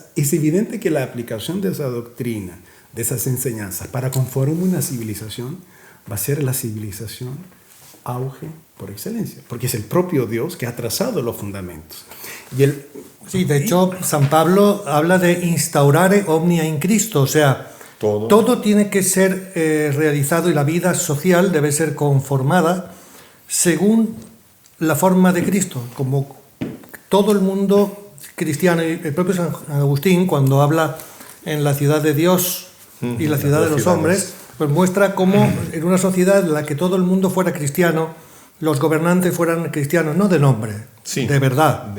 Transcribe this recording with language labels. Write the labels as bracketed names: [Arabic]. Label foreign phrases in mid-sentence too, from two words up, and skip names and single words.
[Spanish] Es evidente que la aplicación de esa doctrina, de esas enseñanzas, para conformar una civilización, va a ser la civilización auge por excelencia, porque es el propio Dios que ha trazado los fundamentos. Sí, de hecho, San Pablo habla de [Latin] instaurare omnia in Cristo, [Spanish] o sea, todo tiene que ser realizado y la vida social debe ser conformada según la forma de Cristo, como todo el mundo cristiano. Y el propio San Agustín, cuando habla en la ciudad de Dios y la ciudad de los hombres, pues muestra cómo en una sociedad en la que todo el mundo fuera cristiano, los gobernantes fueran cristianos, no de nombre, de verdad.